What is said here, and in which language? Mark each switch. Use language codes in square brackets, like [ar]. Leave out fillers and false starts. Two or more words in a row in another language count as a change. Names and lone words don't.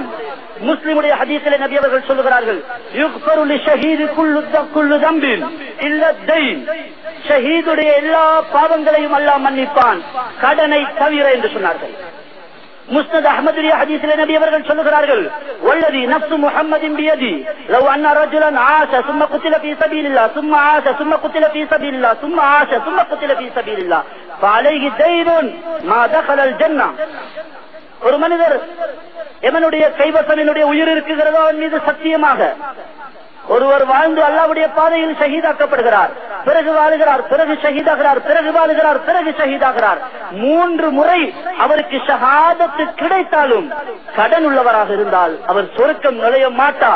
[ta] முஸ்லிமுடைய ஹதீஸிலே நபி அவர்கள் சொல்லுகிறார்கள், [ar] يغفر للشهيد كل ذنب إلا الدين, [ta] ஷஹீதுடைய எல்லா பாவங்களையும் அல்லாஹ் மன்னிப்பான் கடனை தவிர என்று சொன்னார்கள். முஸ்னத் அஹ்மதுடைய ஹதீஸிலே நபி அவர்கள் சொல்லுகிறார்கள், [ar] والذي نفس محمد بيده لو أن رجلا عاش ثم قتل في سبيل الله ثم عاش ثم قتل في سبيل الله ثم عاش ثم قتل في سبيل الله فعليه دين ما دخل الجنة. [ta] ஒரு மனிதர் எவனுடைய கைவசம் என்னுடைய உயிர் இருக்குகிறதோ அவன் மீது சத்தியமாக ஒருவர் வாழ்ந்து அல்லாஹ்வுடைய பாதையில் ஷஹீதாக்கப்படுகிறார், பிறகு வாழுகிறார், பிறகு ஷஹீதாகிறார், பிறகு வாழுகிறார், பிறகு ஷஹீதாகிறார். 3 முறை அவருக்கு ஷஹாதத்து கிடைத்தாலும் கடன் உள்ளவராக இருந்தால் அவர் சொர்க்கம் நுழைய மாட்டார்.